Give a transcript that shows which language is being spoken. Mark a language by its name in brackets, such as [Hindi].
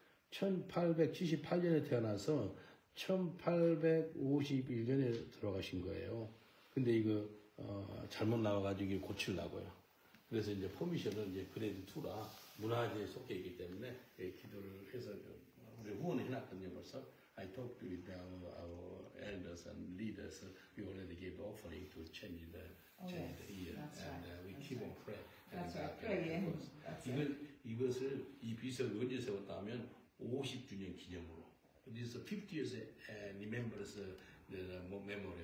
[Korean] 1878년에 태어나서 1851년에 들어가신 거예요. 근데 이거 잘못 나와가지고 고치려고요. 그래서 이제 포미션은 이제 그레이드 2라 문화재에 속해 있기 때문에 기도를 해서 우리 후원해놨거든요 벌써. [English] I talked with our elders and leaders. We already gave offering to change the year, and we keep on praying. That's right, praying. [Korean] 이것을 이 비석을 언제 세웠다면 50주년 기념으로. [English] This is 50 years remembers the memorial.